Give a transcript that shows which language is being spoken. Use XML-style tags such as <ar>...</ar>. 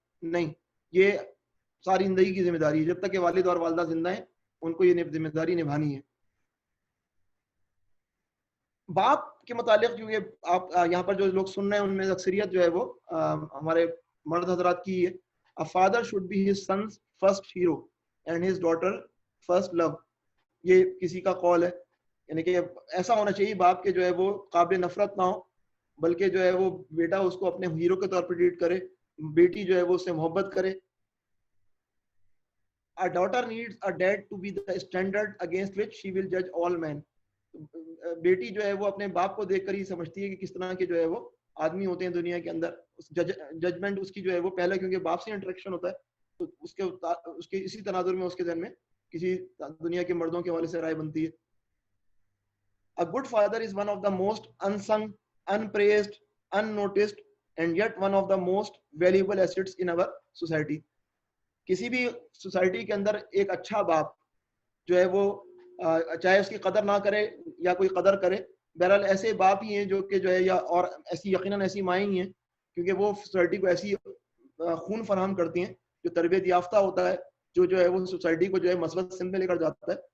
<ur>نہیں، یہ ساری زندگی کی ذمہ داری ہے. جب تک کہ والد اور والدہ زندہ ہیں ان کو یہ ذمہ داری نبھانی ہے. باپ کے متعلق جو یہ آپ یہاں پر جو لوگ سن رہے ہیں ان میں اکثریت جو ہے وہ ہمارے مرد حضرات کی ہے.</ur> <en>A father should be his son's first hero and his daughter first love.</en> <ur>یہ کسی کا قول ہے، یعنی کہ ایسا ہونا چاہیے باپ کے جو ہے وہ قابل نفرت نہ ہو، بلکہ جو ہے وہ بیٹا اس کو اپنے ہیرو کے طور پر ٹریٹ کرے، بیٹی جو ہے وہ اس سے محبت کرے.</ur> <en>A daughter needs a dad to be the standard against which she will judge all men.</en> <ur>بیٹی جو ہے وہ اپنے باپ کو دیکھ کر ہی سمجھتی ہے کہ کس طرح کے جو ہے وہ آدمی ہوتے ہیں دنیا کے اندر. ججمنٹ اس کی جو ہے وہ پہلے کیونکہ باپ سے انٹریکشن ہوتا ہے تو اس کے اسی تناظر میں اس کے ذہن میں کسی دنیا کے مردوں کے حوالے سے رائے بنتی ہے.</ur> <en>A good father is one of the most unsung, unpraised, unnoticed and yet one of the most valuable assets in our society.</en> <ur>کسی بھی سوسائٹی کے اندر ایک اچھا باپ جو ہے وہ چاہے اس کی قدر نہ کرے یا کوئی قدر کرے، بہرحال ایسے باپ ہی ہیں جو کہ جو ہے یا اور ایسی یقیناً ایسی مائیں ہی ہیں کیونکہ وہ سوسائٹی کو ایسی خون فراہم کرتی ہیں جو تربیت یافتہ ہوتا ہے، جو ہے وہ سوسائٹی کو جو ہے مثبت سمت میں لے کر جاتا ہے.</ur>